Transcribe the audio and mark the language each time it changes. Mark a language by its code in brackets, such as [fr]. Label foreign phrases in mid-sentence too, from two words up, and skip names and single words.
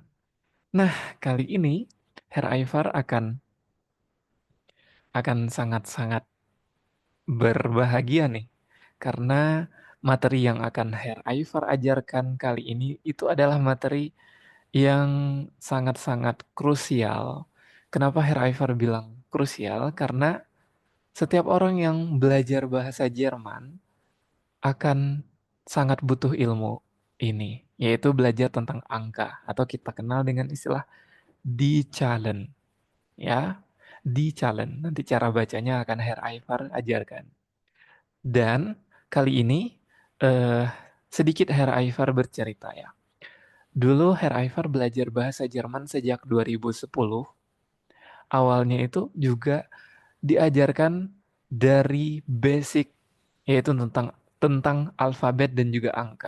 [id] Nah, kali ini Hair Ivar akan sangat-sangat berbahagia nih karena materi yang akan Hair Ivar ajarkan kali ini itu adalah materi yang sangat-sangat krusial. Kenapa Herr Ivar bilang krusial? Karena setiap orang yang belajar bahasa Jerman akan sangat butuh ilmu ini, yaitu belajar tentang angka atau kita kenal dengan istilah [de] die Zahlen, [id] ya. [de] Die Zahlen. [id] Nanti cara bacanya akan Herr Ivar ajarkan. Dan kali ini eh, sedikit Herr Ivar bercerita ya. Dulu Herr Ivar belajar bahasa Jerman sejak 2010. Awalnya itu juga diajarkan dari basic, yaitu tentang tentang alfabet dan juga angka.